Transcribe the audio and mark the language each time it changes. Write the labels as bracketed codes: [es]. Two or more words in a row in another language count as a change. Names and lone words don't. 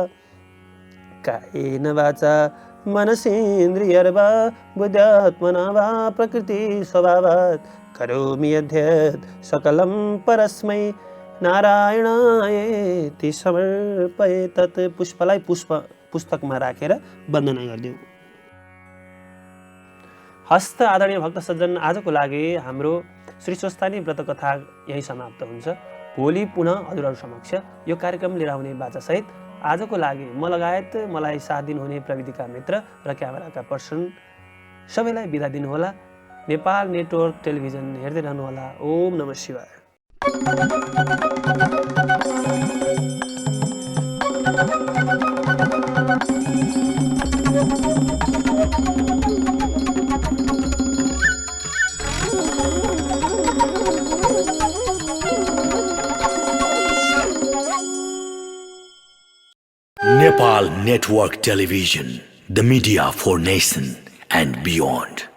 [sa] कायेन वाचा मनसेन्द्रियर्वा बुद्ध्यात्मना वा प्रकृति स्वभावात् करोमि यद्यत् सकलं परस्मै नारायणायेति समर्पये तत्। [ne] पुष्पलाई पुस्तकमा राखेर वन्दना गरिदेऊ। हस्त आदरणीय भक्त सज्जन, आजको लागि हाम्रो श्री स्वस्थानी व्रत कथा यही समाप्त हुन्छ। भोलि पुनः हजुरहरू समक्ष यो कार्यक्रम लिएर आउने बाचासहित आजको लागि म लगायत मलाई साथ दिनुहुने प्रविधिका मित्र र क्यामेराका पर्सन सबैलाई बिदा दिनुहोला। नेपाल नेटवर्क टेलिभिजन हेर्दै रहनुहोला। [sa] ओम नमः शिवाय। [en] Nepal Network Television, the media for nation and beyond.